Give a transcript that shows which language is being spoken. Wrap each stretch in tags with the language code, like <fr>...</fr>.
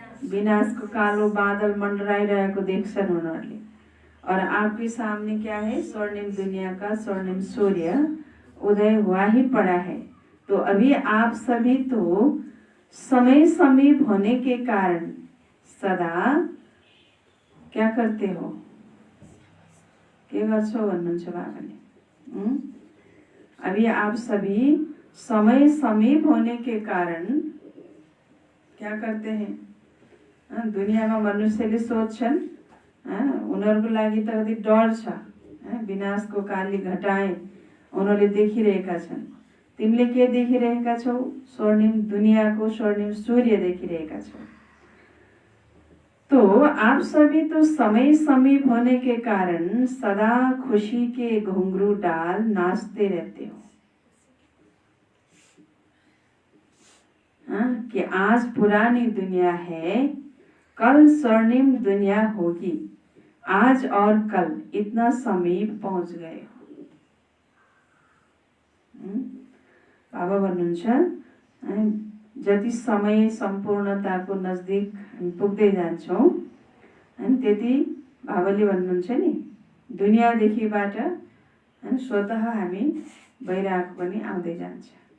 <ne>विनाश को कालो बादल मंडराइरहेको देख्छन् उनीहरूले।</ne> <hi>और आपके सामने क्या है? स्वर्णिम दुनिया का स्वर्णिम सूर्य उदय हुआ ही पड़ा है। तो अभी आप सभी तो समय समीप होने के कारण सदा क्या करते हो?</hi> <ne>के गर्छौ भन्नुहुन्छ बाबाले?</ne> <hi>अभी आप सभी समय समीप होने के कारण क्या करते हैं?</hi> <ne>दुनियामा मनुष्यले सोच्छन् उनीहरूको लागि त कति डर छ, विनाशको</ne> <hi>काली घटाएं</hi> <ne>उनीहरूले देखिरहेका छन्। तिमीले के देखिरहेका छौ? स्वर्णिम दुनियाको स्वर्णिम सूर्य देखिरहेका छौ।</ne> <hi>तो आप सभी तो समय समीप होने के कारण सदा खुशी के घुंघरू डाल नाचते रहते हो। कि आज पुरानी दुनिया है, कल स्वर्णिम दुनिया होगी। आज और कल इतना समीप पहुंच गए हो।</hi> <ne>बाबा भन्नुहुन्छ जति समय सम्पूर्णताको नजदिक पुग्दै जान्छौं त्यति बाबाले भन्नुहुन्छ नि दुनियादेखिबाट स्वतः हामी वैराग पनि आउँदै जान्छ।</ne>